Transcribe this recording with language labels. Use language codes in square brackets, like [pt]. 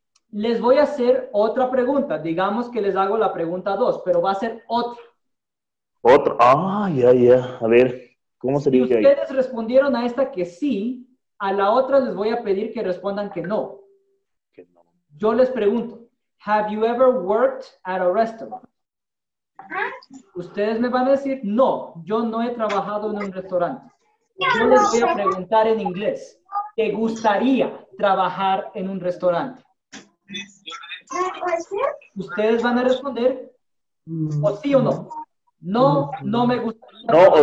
[es] Les voy a hacer otra pregunta. Digamos que les hago la pregunta 2, pero va a ser otra. Otra. Ya. A ver, ¿cómo sería si ahí? ustedes respondieron a esta que sí, a la otra les voy a pedir que respondan que no. Yo les pregunto, [en] have you ever worked at a restaurant? [es] Ustedes me van a decir, no, yo no he trabajado en un restaurante. Yo les voy a preguntar en inglés, ¿te gustaría trabajar en un restaurante? Ustedes van a responder, o sí o no. No, no me gustaría trabajar